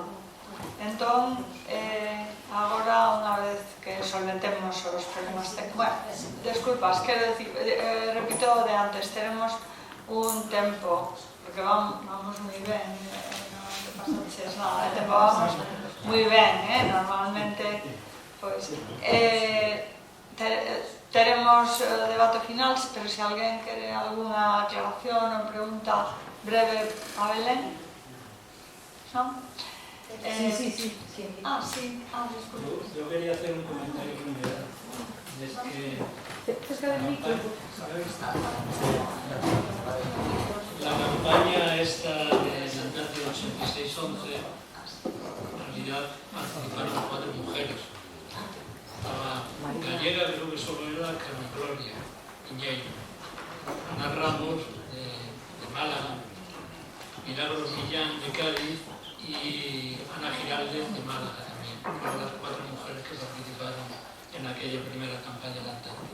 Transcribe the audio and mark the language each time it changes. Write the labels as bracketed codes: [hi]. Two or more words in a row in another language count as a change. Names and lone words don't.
[gl] Entón, agora, unha vez que solventemos os problemas técnicos, desculpas, quero dicir, repito o de antes, teremos un tempo, porque vamos moi ben, non te pasaches nada, de tempo vamos moi ben, normalmente, pois, teremos debate final, pero se alguén quere algunha aclaración ou pregunta breve a Belén, non? [es] Sí. Disculpe. Yo quería hacer un comentario primero. Es que la campaña esta de Antártida 86-11, en realidad participaron 4 mujeres. Estaba gallega, creo que solo era Carmen Gloria Piñeiro, Ana Ramos de Málaga, Milagros Millán de Cádiz y Ana Giraldez de Málaga también, fueron las 4 mujeres que participaron en aquella primera campaña de Antártida.